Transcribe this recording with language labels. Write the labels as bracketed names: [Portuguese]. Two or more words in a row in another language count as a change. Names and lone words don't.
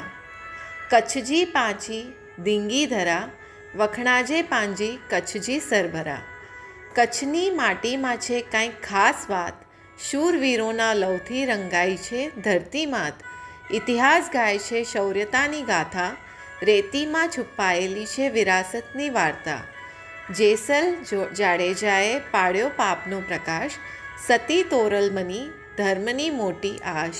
[Kachhi] कच्छ जी पंहिंजी धींगी धरा, वखणाजे पंहिंजी कच्छ जी सरभरा. [Gujarati] કચ્છની માટીમાં છે કાંઈક ખાસ વાત, શૂરવીરોના લવથી રંગાઈ છે ધરતી માત. ઇતિહાસ ગાય છે શૌર્યતાની ગાથા, રેતીમાં છુપાયેલી છે વિરાસતની વાર્તા. જાડેજાએ પાડ્યો પાપનો પ્રકાશ, સતી તોરલમની ધર્મની મોટી આશ.